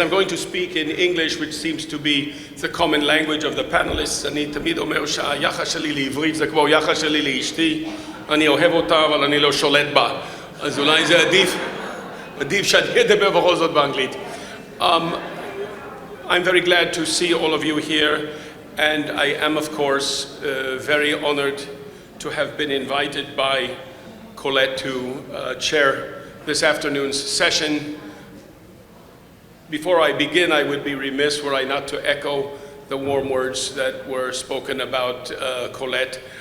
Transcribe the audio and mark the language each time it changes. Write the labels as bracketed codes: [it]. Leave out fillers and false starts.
[en] I'm going to speak in English, which seems to be the common language of the panelists. [he] אני תמיד אומר שהיחס שלי לעברית זה כמו יחס שלי לאשתי. אני אוהב אותה, אבל אני לא שולט בה. אז אולי זה עדיף שאני אדבר בכל זאת באנגלית. [en] I'm very glad to see all of you here, and I am, of course, very honored to have been invited by Colette to chair this afternoon's session. Before I begin, I would be remiss were I not to echo the warm words that were spoken about Colette.